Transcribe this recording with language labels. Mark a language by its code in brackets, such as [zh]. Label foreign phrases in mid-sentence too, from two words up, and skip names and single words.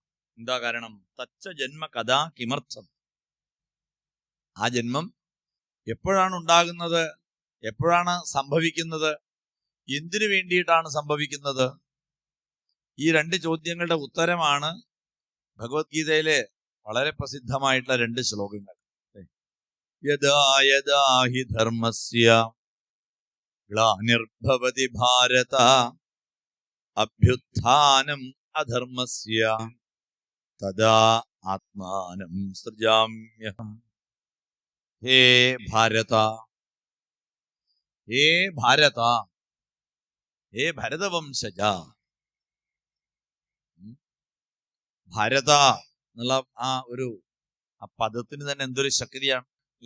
[ml] എന്താ കാരണം? [sa] തച്ച ജന്മ കഥ കിമർത്ഥം. [ml] ആ ജന്മം എപ്പോഴാണ് ഉണ്ടാകുന്നത്? എപ്പോഴാണ് സംഭവിക്കുന്നത്? എന്തിനു വേണ്ടിയിട്ടാണ് സംഭവിക്കുന്നത്? ഈ രണ്ട് ചോദ്യങ്ങളുടെ ഉത്തരമാണ് ഭഗവത്ഗീതയിലെ വളരെ പ്രസിദ്ധമായിട്ടുള്ള രണ്ട് ശ്ലോകങ്ങൾ. [sa] യദാ യദാ ഹി ധർമ്മസ്യ ഗ്ലാനിർഭവതി ഭാരത അഭ്യുത്ഥാനം അധർമ്മസ്യ തദാ ആത്മാനം സൃജാമ്യഹം. ഹേ ഭാരത, ഹേ ഭാരത, ഹേ ഭരതവംശജ. [ml] ഭാരത എന്നുള്ള ആ പദത്തിന് തന്നെ എന്തൊരു ശക്തിയാണ് അല്ലേ?